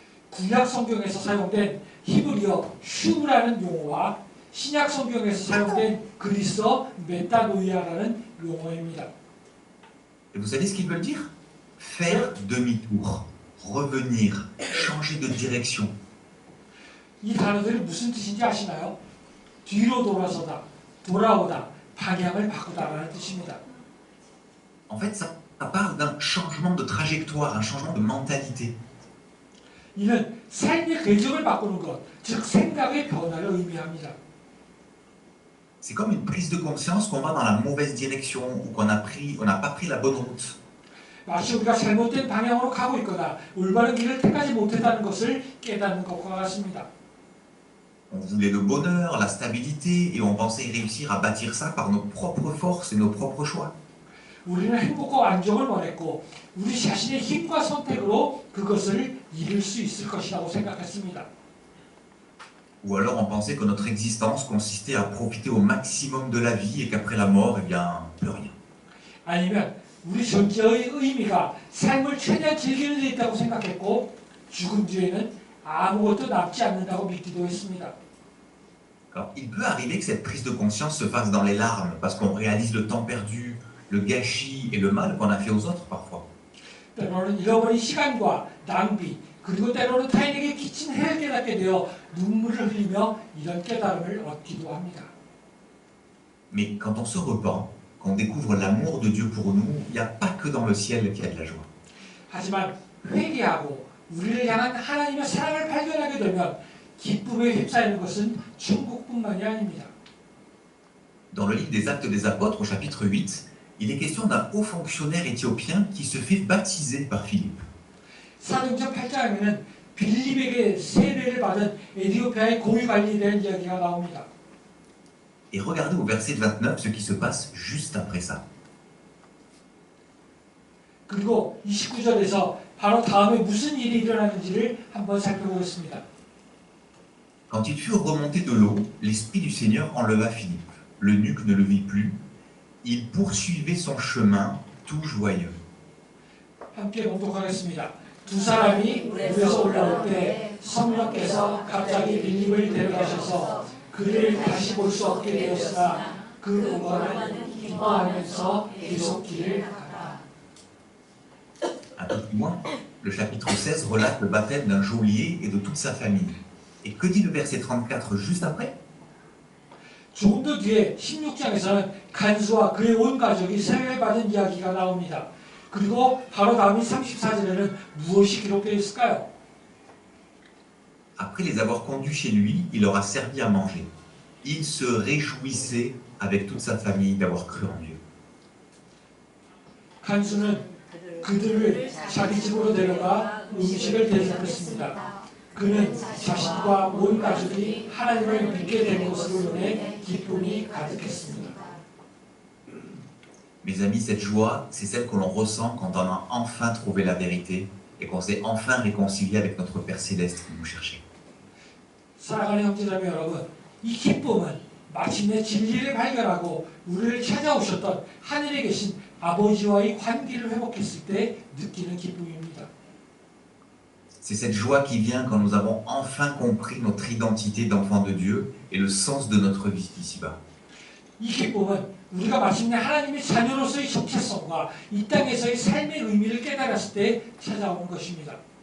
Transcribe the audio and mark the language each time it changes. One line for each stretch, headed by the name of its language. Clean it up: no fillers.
Korean: 구약 성경에서 사용된 히브리어 슈브라는 용어와 신약 성경에서 사용된 그리스어 메타노이아라는 용어입니다.
French: Et vous savez ce qu'ils veulent dire? Faire demi-tour, revenir, changer de direction.
Korean: 이 단어들이 무슨 뜻인지 아시나요? 뒤로 돌아서다, 돌아오다, 방향을 바꾸다라는 뜻입니다.
French: En fait, ça parle d'un changement de trajectoire, un changement de mentalité.
Korean: 이는 삶의 궤적을 바꾸는 것, 즉 생각의 변화를 의미합니다.
French: C'est comme une prise de conscience qu'on va dans la mauvaise direction ou qu'on n'a pas pris la bonne route.
Korean: 마치 우리가 잘못된 방향으로 가고 있거나 올바른 길을 택하지 못했다는 것을 깨닫는 것과 같습니다.
French: On voulait le bonheur, la stabilité, et on pensait réussir à bâtir ça par nos propres forces et nos propres choix.
Korean: 우리는 행복과 안정을 원했고 우리 자신의 힘과 선택으로 그것을 이룰 수 있을 것이라고 생각했습니다.
French: Ou alors on pensait que notre existence consistait à profiter au maximum de la vie et qu'après la mort, eh bien, plus rien.
Korean: 아니면 우리 존재의 의미가 삶을 최대한 즐기는 데 있다고 생각했고 죽음 뒤에는 아무것도 남지 않는다고 믿기도 했습니다.
French: Alors, il peut arriver que cette prise de conscience se fasse dans les larmes parce qu'on réalise le temps perdu, le gâchis et le mal qu'on a fait aux autres parfois.
Korean: 때로는 잃어버린 시간과 낭비 그리고 때로는 타인에게 끼친 해를 깨닫게 되어 눈물을 흘리며 이런 깨달음을 얻기도 합니다.
French: Mais quand on se repent, quand on découvre l'amour de Dieu pour nous, il n'y a pas que dans le ciel qu'il y a de la joie.
Korean: 하지만 회개하고 우리를 향한 하나님의 사랑을 발견하게 되면 기쁨에 휩싸이는 것은 천국뿐만이 아닙니다.
French: Dans le livre des Actes des Apôtres, au chapitre 8, il est question d'un haut fonctionnaire éthiopien qui se fait baptiser par Philippe.
Korean: 사도행전 8장에는 빌립에게 세례를 받은 에티오피아의 고위 관리에 대한 이야기가 나옵니다.
French: Et regardez au verset 29 ce qui se passe juste après ça.
Korean: 그리고 29절에서 바로 다음에 무슨 일이 일어나는지를 한번 살펴보겠습니다.
French: Quand ils furent remontés de l'eau, l'Esprit du Seigneur enleva Philippe. L'eunuque ne le vit plus. Il poursuivait son chemin, tout joyeux.
Korean: 함께 봉독하겠습니다. 두 사람이 물에서 올라올 때 성령께서 갑자기 빌립을 데려가셔서 그를 다시 볼 수 없게 되었으나 그 부모는 기뻐하면서 계속 길을 갔다.
French: Un peu plus loin, le chapitre 16 relate le baptême d'un geôlier et de toute sa famille. Et que dit le verset 34 juste après?
Korean: 조금 더 뒤에 16장에서는 간수와 그의 온 가족이 세례를 받은 이야기가 나옵니다. 그리고 바로 다음인 34절에는 무엇이 기록되어 있을까요?
French: Après les avoir conduits chez lui, il leur a servi à manger. Il se réjouissait avec toute sa famille d'avoir cru en Dieu.
Korean: 간수는 그들을 자기 집으로 데려가 음식을 대접했습니다. 그는 자신과 온 가족이 하나님을 믿게 된 것으로 인해 기쁨이 가득했습니다.
French: Mes amis, cette joie, c'est celle que l'on ressent quand on a enfin trouvé la vérité et qu'on s'est enfin réconcilié avec notre Père Céleste qui nous cherchait.
Korean: 사랑하는 형제자매 여러분, 이 기쁨은 마침내 진리를 발견하고 우리를 찾아오셨던 하늘에 계신 아버지와의 관계를 회복했을 때 느끼는 기쁨입니다.
French: C'est cette joie qui vient quand nous avons enfin compris notre identité d'enfant de Dieu et le sens de notre vie ici-bas.
Korean: 이 기쁨은 우리가 마침내 하나님의 자녀로서의 정체성과 이 땅에서의 삶의 의미를 깨달았을 때 찾아오는 것입니다.